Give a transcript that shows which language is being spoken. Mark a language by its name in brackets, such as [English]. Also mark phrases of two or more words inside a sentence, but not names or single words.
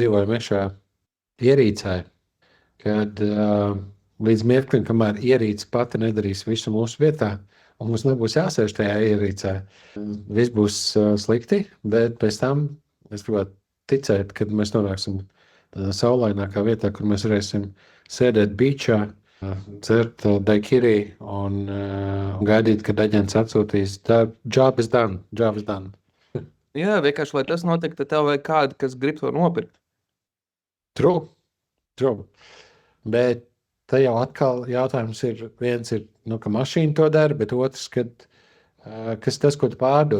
[Latvian] dzīvojam iekšā ierīcē, kad līdz mirklim, kamēr ierīce pati nedarīs visu mūsu vietā, un mums nebūs jāsēž tajā ierīcē, viss būs slikti, bet pēc tam es gribētu ticēt, kad mēs nonāksim tādā saulainākā vietā, kur mēs varēsim sēdēt beachā, dzert daikiri un gaidīt, kad aģents atsūtīs. [English] Job is done. [Latvian] Jā, vienkārši, lai tas notiek, tad tev vajag kādu, kas grib to nopirkt. [English] True. [Latvian] Bet te jau atkal jautājums ir, viens ir, ka mašīna to dara, bet otrs, kas tas, ko tu pārdod.